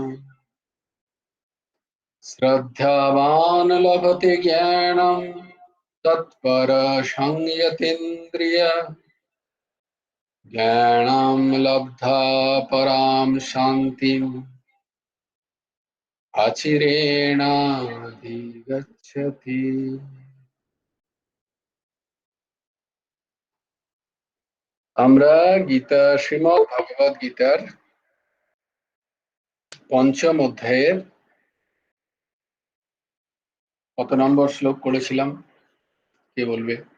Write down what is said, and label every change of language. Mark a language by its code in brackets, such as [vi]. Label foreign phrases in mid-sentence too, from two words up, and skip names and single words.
[sa] श्रद्धावान् लभते ज्ञानं तत्परः संयतेन्द्रिय ज्ञानं लब्धा परां शान्तिम् अचिरेणाधिगच्छति। [bn] আমরা গীতা, শ্রীমদ্ ভগবদ গীতার পঞ্চম অধ্যায়ের কত নম্বর শ্লোক করেছিলাম, কে বলবে?